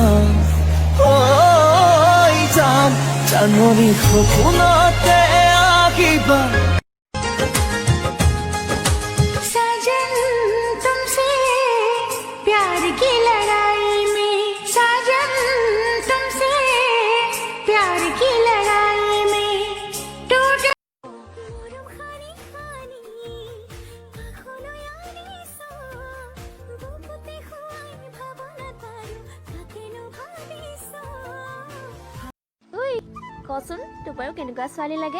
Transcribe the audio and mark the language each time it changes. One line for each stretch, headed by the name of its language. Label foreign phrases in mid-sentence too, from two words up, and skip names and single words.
Assamese: যান চাননি সপোনতে আহিবা
Hindi: साजन तुमसे प्यार की लड़ाई में साजन तुमसे प्यार की लड़ाई में टूट
Assamese: কচোন তোৰ বাৰু কেনেকুৱা ছোৱালী লাগে